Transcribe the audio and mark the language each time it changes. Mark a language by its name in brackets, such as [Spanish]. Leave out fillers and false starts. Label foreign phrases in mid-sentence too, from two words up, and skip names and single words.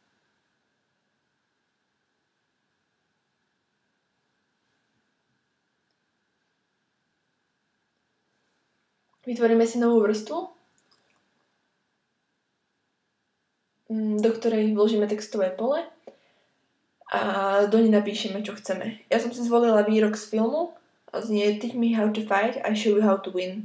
[Slovak] Vytvoríme si novú vrstvu, do ktorej vložíme textové pole a do nej napíšeme, čo chceme. Ja som si zvolila výrok z filmu a znie [English] Teach me how to fight, I show you how to win.